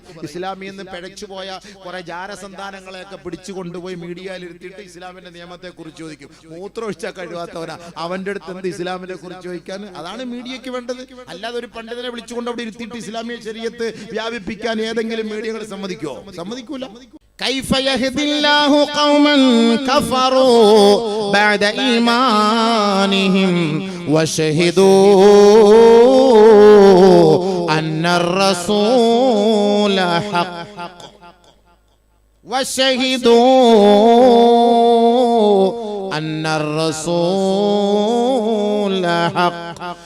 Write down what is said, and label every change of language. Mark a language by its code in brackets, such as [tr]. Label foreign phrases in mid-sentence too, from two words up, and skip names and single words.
[ml] ഇസ്ലാമിൽ നിന്ന് പിഴച്ചുപോയ കുറെ ജാരസന്താനങ്ങളെയൊക്കെ പിടിച്ചു കൊണ്ടുപോയി മീഡിയയിൽ ഇരുത്തിയിട്ട് ഇസ്ലാമിന്റെ നിയമത്തെ കുറിച്ച് ചോദിക്കും. മൂത്രമൊഴിച്ചാൽ കഴിവാത്തവനാ അവന്റെ അടുത്ത് എന്ത് ഇസ്ലാമിനെ കുറിച്ച് ചോദിക്കാൻ? അതാണ് മീഡിയക്ക് വേണ്ടത്. അല്ലാതെ ഒരു പണ്ഡിതനെ വിളിച്ചുകൊണ്ട് അവിടെ ഇരുത്തിയിട്ട് ഇസ്ലാമിക ശരീഅത്ത് വ്യാപിപ്പിക്കാൻ ഏതെങ്കിലും മീഡിയകൾ സമ്മതിക്കോ? സമ്മതിക്കൂല. [ar] كيف يهدي الله قوما كفروا بعد إيمانهم وشهدوا أن الرسول حق أن الرسول حق